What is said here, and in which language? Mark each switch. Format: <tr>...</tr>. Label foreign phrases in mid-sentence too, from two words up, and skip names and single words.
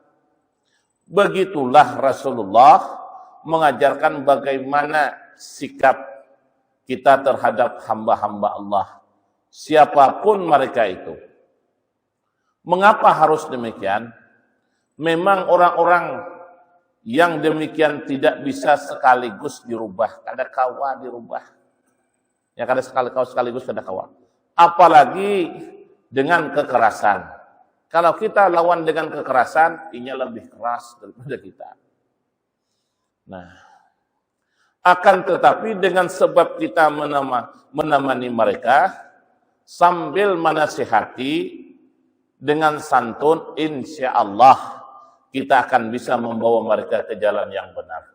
<id>Begitulah Rasulullah mengajarkan bagaimana sikap kita terhadap hamba-hamba Allah. Siapapun mereka itu. Mengapa harus demikian? Memang orang-orang yang demikian tidak bisa sekaligus dirubah.</id> <bjn>Kada kawa dirubah. Ya kada sekaligus kada kawa.</bjn> <id>Apalagi dengan kekerasan. Kalau kita lawan dengan kekerasan, ini lebih keras daripada kita. Nah, akan tetapi dengan sebab kita menemani mereka, sambil menasihati dengan santun,</id> <ar>insya Allah</ar> <id>kita akan bisa membawa mereka ke jalan yang benar.</id>